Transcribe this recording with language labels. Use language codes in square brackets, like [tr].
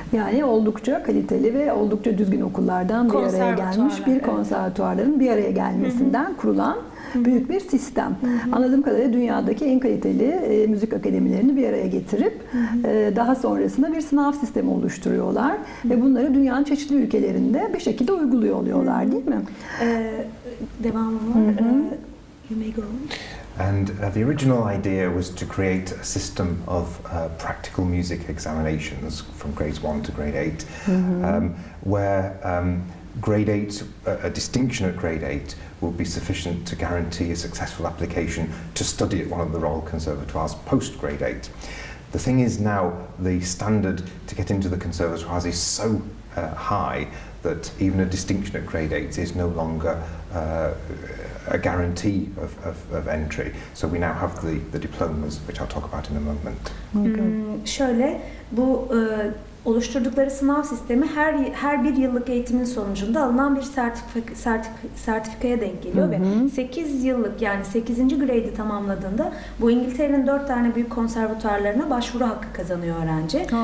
[tr] Yani oldukça kaliteli ve oldukça düzgün okullardan bir araya gelmiş bir konservatuarların bir araya gelmesinden kurulan büyük bir sistem. Anladığım kadarıyla dünyadaki en kaliteli müzik akademilerini bir araya getirip daha sonrasında bir sınav sistemi oluşturuyorlar ve bunları dünyanın çeşitli ülkelerinde bir şekilde uyguluyor oluyorlar, değil mi? Devamı var. [en] You may go on. And the original idea was to create a system of practical music examinations from grades 1 to grade 8, where grade 8, a distinction at grade 8 will be sufficient to guarantee a successful application to study at one of the Royal Conservatoires post grade 8. The thing is now the standard to get into the conservatoires is so high that even a distinction at grade 8 is no longer a guarantee of entry. So we now have the diplomas, which I'll talk about in a moment. [tr] Şöyle, bu oluşturdukları sınav sistemi her bir yıllık eğitimin sonucunda alınan bir sertifikaya denk geliyor ve 8 yıllık yani 8. grade'i tamamladığında bu İngiltere'nin 4 tane büyük konservatuarlarına başvuru hakkı kazanıyor öğrenci.